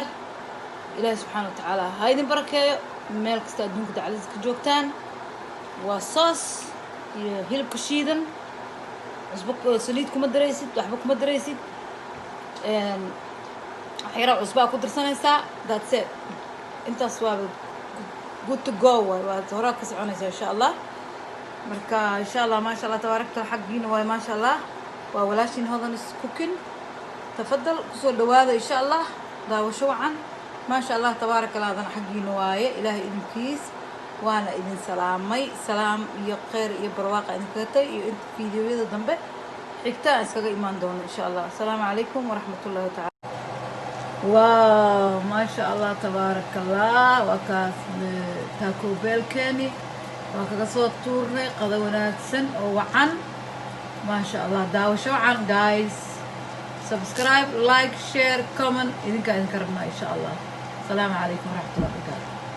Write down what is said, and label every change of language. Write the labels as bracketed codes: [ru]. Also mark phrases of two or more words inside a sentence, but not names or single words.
[so] ilaahay [ar] سبحانه وتعالى [so] ha idin barakeeyo meel kasta adduunka dacalada ka joogtaan. waa sauce iyo hilibka shiidan cusbo saliid kuma daraysid waxba kuma daraysid xira cusba ku darsanaysaa [en] that's it. [so] intaas waa [en] good to go [so] waa hore ka soconaysa [ar] إن شاء الله. [so] marka [ar] إن شاء الله ما شاء الله [so] tabaarakta xaqiina way ma sha Allah waa walaashin hodan cooking. tafadal ku soo dhawaada [ar] إن شاء الله [so] daawasho wacan [ar] ما شاء الله تبارك الله [so] dan xaqiina waaye ilaahay idinkiis waana idin salaamay salaam iyo khayr iyo barwaaqo idin kaatay iyo inta fiidiyoyada dambe xigta iskaga imaan doono [ar] إن شاء الله. السلام عليكم ورحمة الله تعالى. [so] waaw [ar] ما شاء الله تبارك الله [so] waa kaas Taco Bell keeni waa kaga soo tuurnay qada wanaagsan oo wacan [ar] ما شاء الله. [so] daawasho wacan guys. [en] subscribe, like, share, comment [so] idinka idin karnaa [ar] إن شاء الله. السلام عليكم ورحمة الله وبركاته.